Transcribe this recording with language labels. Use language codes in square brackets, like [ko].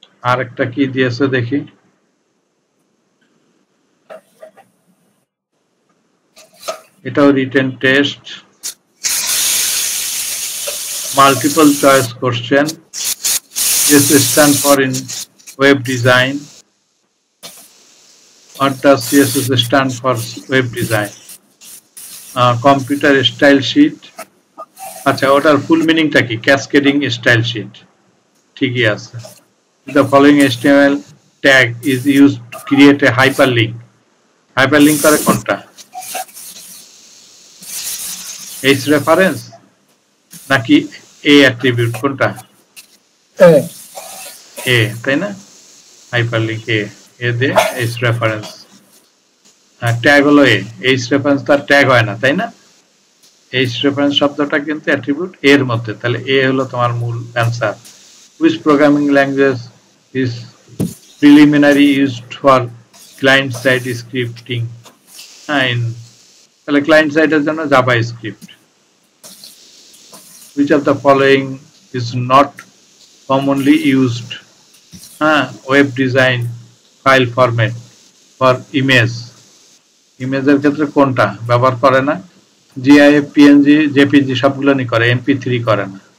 [bn] আর একটা কি দিয়েছে দেখি, এটাও written test, multiple choice question, [en] this stand for in web design. What does CSS stand for web design? [bn] Computer style sheet, আচ্ছা ওটার ফুল মিনিংটা কি? ক্যাসকেডিং স্টাইল শিট, ঠিকই আছে। [en] The following HTML tag is used to create a hyperlink. [bn] Hyperlink করে কোনটা? H reference নাকি A attribute, কোনটা? A, তাই না? হাইপারলিংক এ দে, H reference, ট্যাগ হলো H reference তার ট্যাগ হয় না, তাই না? H reference শব্দটা কিন্তু অ্যাট্রিবিউট এর মধ্যে, তাহলে এ হলো তোমার মূল answer. [en] Which programming language is preliminary used for client side scripting? [bn] হ্যাঁ, তাহলে ক্লায়েন্ট সাইডের জন্য JavaScript. [en] which of the following is not commonly used? [bn] হ্যাঁ, web design file format for ইমেজের ক্ষেত্রে কোনটা ব্যবহার করে না? জিআইএফ, পিএনজি, জেপিজি সবগুলো নি করে, এমপি3 করে না।